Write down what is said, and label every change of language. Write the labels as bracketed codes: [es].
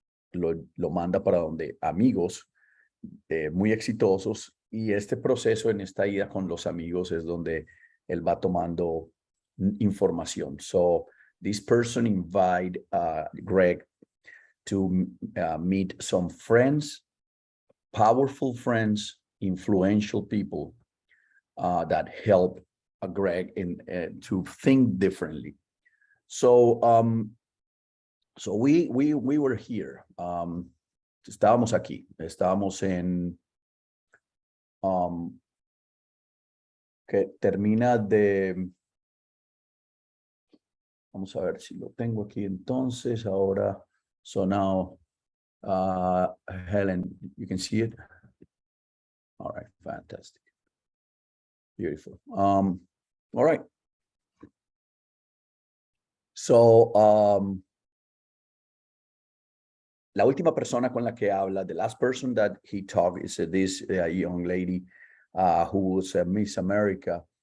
[es] Lo manda para donde amigos muy exitosos, y este proceso en esta ida con los amigos es donde él va tomando información. [en] So this person invite Greg to meet some friends, powerful friends, influential people that help Greg to think differently. So we were here. [es] Estábamos aquí. Estábamos en que termina de. Vamos a ver si lo tengo aquí entonces. Ahora, [en] so now, Helen, you can see it. All right, fantastic. Beautiful. All right. So, [es] la última persona con la que habla, [en] the last person that he talked is this young lady who was Miss America.